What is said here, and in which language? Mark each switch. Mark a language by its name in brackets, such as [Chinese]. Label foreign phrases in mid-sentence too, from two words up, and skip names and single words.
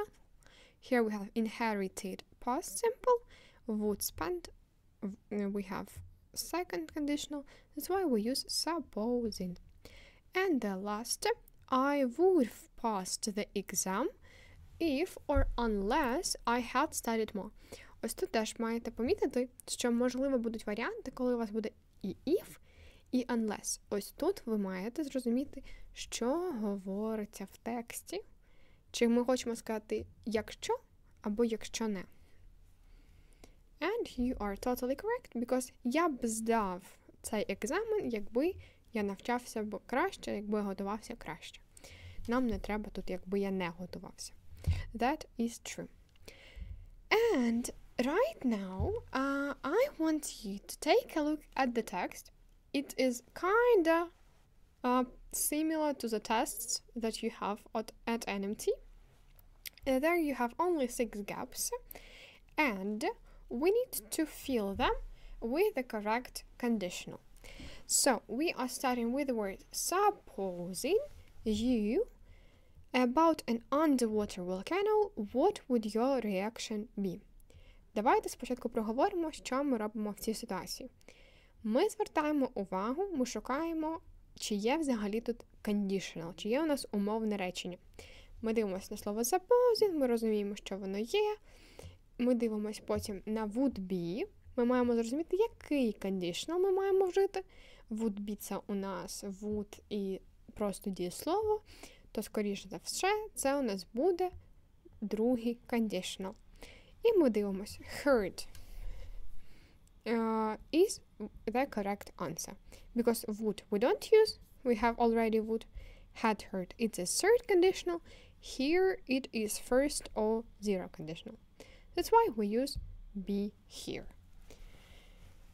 [English] Here we have inherited past simple, would spend, we have second conditional, that's why we use supposing. And the last, I would have passed the exam if or unless I had studied more. [Ukrainian] Ось тут теж маєте помітити, що можливо будуть варіанти, коли у вас буде і if, і unless. Ось тут ви маєте зрозуміти, що говориться в тексті. Чи ми хочемо сказати якщо або якщо не. [English] And you are totally correct, because [Ukrainian] я б здав цей екзамен, якби я навчався б краще, якби я готувався краще. Нам не треба тут, якби я не готувався. [English] That is true. And right now, I want you to take a look at the text. It is kinda similar to the tests that you have at NMT. There you have only 6 gaps, and we need to fill them with the correct conditional. So we are starting with the word supposing you about an underwater volcano, what would your reaction be? [Ukrainian] Давайте спочатку проговоримо, що ми робимо в цій ситуації. Ми звертаємо увагу, ми шукаємо, чи є взагалі тут conditional, чи є у нас умовне речення. Ми дивимося на слово supposing, ми розуміємо, що воно є. Ми дивимося потім на [English] would be. [Ukrainian] Ми маємо зрозуміти, який conditional ми маємо вжити. [English] Would be – [Ukrainian] це у нас would і просто дієслово. То, скоріше за все, це у нас буде другий conditional. І ми дивимося. [English] Heard is the correct answer. Because would we don't use, we have already would. Had heard, it's a third conditional. Here it is first or zero conditional. That's why we use be here.